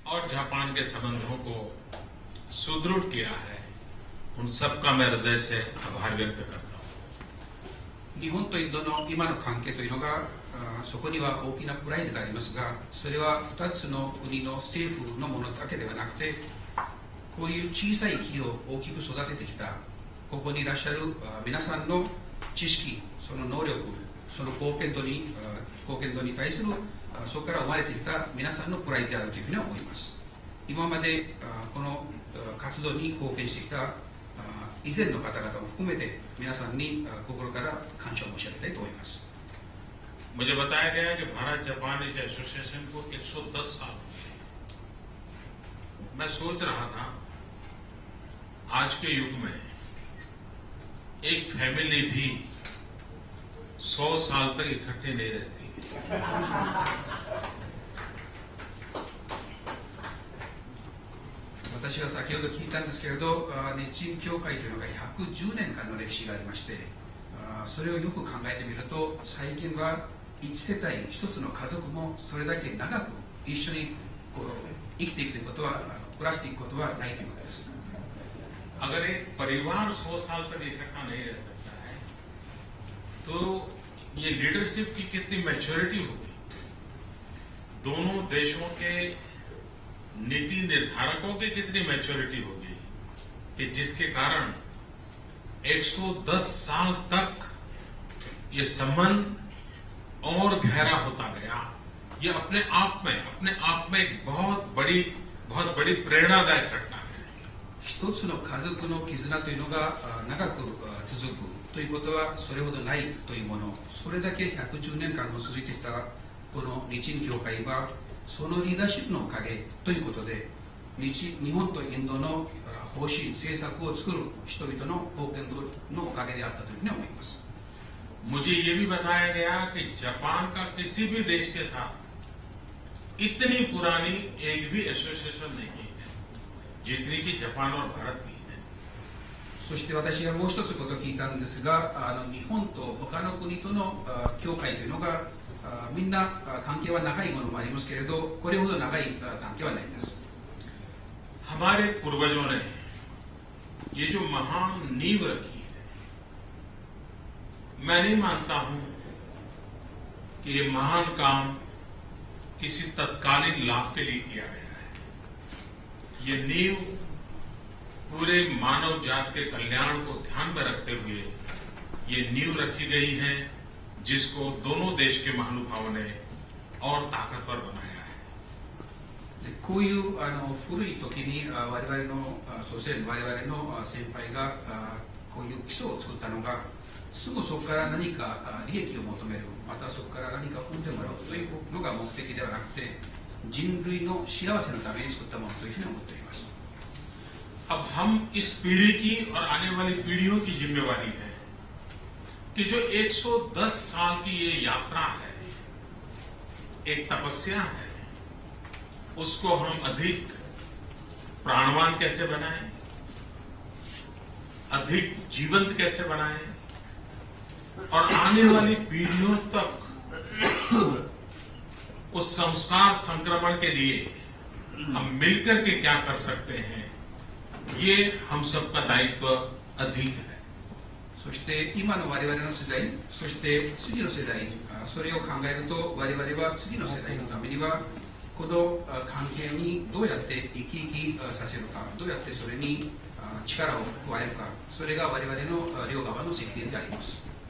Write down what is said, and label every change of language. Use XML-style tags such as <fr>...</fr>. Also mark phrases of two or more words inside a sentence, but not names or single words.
<hi>जापान के संबंधों को सुदृढ़ किया है, उन सबका मैं हृदय से आभार व्यक्त करता हूं।</hi> <ja>日本とインドの今の関係というのがそこには大きなプライドがありますが、それは2つの国の政府のものだけではなくて、こういう小さい木を大きく育ててきたここにいらっしゃる皆さんの知識、その能力、その貢献度に対するそこから生まれてきた皆さんのプライドであるというふうに思います。今までこの活動に貢献してきた以前の方々も含めて皆さんに心から感謝を申し上げたいと思います。</ja> <hi>मुझे बताया गया कि भारत जापान इस एसोसिएशन को 110 साल हो गए। मैं सोच रहा था आज के युग में एक फैमिली भी 100 साल तक इकट्ठे नहीं रहती।</hi> <ja>私は先ほど聞いたんですけれど、日清協会というのが110年間の歴史がありまして、それをよく考えてみると、最近は1世帯1つの家族もそれだけ長く一緒に生きていくということは、暮らしていくことはないということです。</ja> <hi>अगर एक परिवार 100 साल तक इकट्ठा नहीं रह सकता है तो ये लीडरशिप की कितनी मैच्योरिटी होगी। दोनों देशों के नीति निर्धारकों की कितनी मैच्योरिटी होगी कि जिसके कारण 110 साल तक ये संबंध और गहरा होता गया। ये अपने आप में एक बहुत बड़ी प्रेरणादायक घटना है।</hi> <ja>一つの家族の絆というのが長く続くということはそれほどないというもの、それだけ110年間も続いてきたこの日清協会はそのリーダーシップのおかげということで、日本とインドの方針政策を作る人々の貢献度のおかげであったというふうに思います。</ja> <hi>मुझे ये भी बताया गया कि जापान का किसी भी देश के साथ इतनी पुरानी एक भी एसोसिएशन नहीं है जितनी कि जापान और भारत की है।</hi> <ja>そして私がもう一つことを聞いたんですが、日本と他の国との協会というのがみんな関係は長いものもありますけれど、これほど長い関係はないんです。</ja> <hi>हमारे पूर्वजों ने ये जो महान नींव रखी है, मैं नहीं मानता हूं कि ये महान काम किसी तत्कालीन लाभ के लिए किया गया है। ये नींव पूरे मानव जात के कल्याण को ध्यान में रखते हुए ये नींव रखी गई है, जिसको दोनों देश के महानुभावों ने और ताकतवर बनाया है।</hi> <ja>こういう古い時に我々の祖先、我々の先輩がこういう基礎を作ったのが、すぐそこから何か利益を求める、またそこから何か踏んでもらうというのが目的ではなくて、人類の幸せのために作ったものというふうに思っております。</ja> <hi>अब हम इस पीढ़ी की और आने वाली पीढ़ियों की जिम्मेवारी है कि जो 110 साल की ये यात्रा है, एक तपस्या है, उसको हम अधिक प्राणवान कैसे बनाएं, अधिक जीवंत कैसे बनाएं और आने वाली पीढ़ियों तक उस संस्कार संक्रमण के लिए हम मिलकर के क्या कर सकते हैं, ये हम सबका दायित्व अधिक है।</hi> <ja>そして今の我々の世代、そして次の世代、それを考えると我々は次の世代のためにはこの関係にどうやって生き生きさせるか、どうやってそれに力を加えるか、それが我々の両側の責任であります。</ja>